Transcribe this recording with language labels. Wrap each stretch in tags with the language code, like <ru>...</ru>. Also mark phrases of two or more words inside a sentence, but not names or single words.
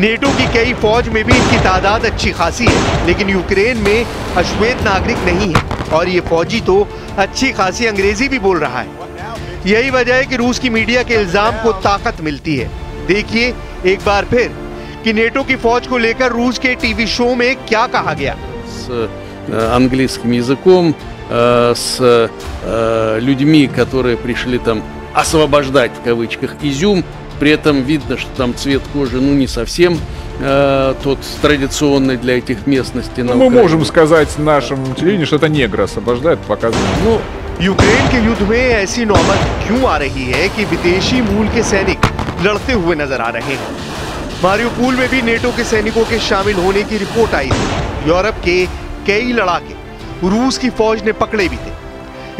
<hi>नेटो की कई फौज में भी इनकी तादाद अच्छी खासी है, लेकिन यूक्रेन में अश्वेत नागरिक नहीं है और ये फौजी तो अच्छी खासी अंग्रेजी भी बोल रहा है। यही वजह है कि रूस की मीडिया के इल्जाम को ताकत मिलती है। देखिए एक बार फिर कि नेटो की फौज को लेकर रूस के टीवी शो में क्या कहा गया।</hi> <ru>английским языком, с людьми, которые пришли там освобождать, в кавычках, Изюм. При этом видно, что там цвет кожи, ну, не совсем тот традиционный для этих местностей. Ну, мы можем сказать нашему телевидению, что это негры освобождают, показывают. Ну,</ru> <hi>यूक्रेन के युद्ध में ऐसी नौबत क्यों आ रही है कि विदेशी मूल के सैनिक लड़ते हुए नजर आ रहे हैं? मारियोपोल में भी नेटो के सैनिकों के शामिल होने की रिपोर्ट आई थी। यूरोप के कई लड़ाके रूस की फौज ने पकड़े भी थे।</hi>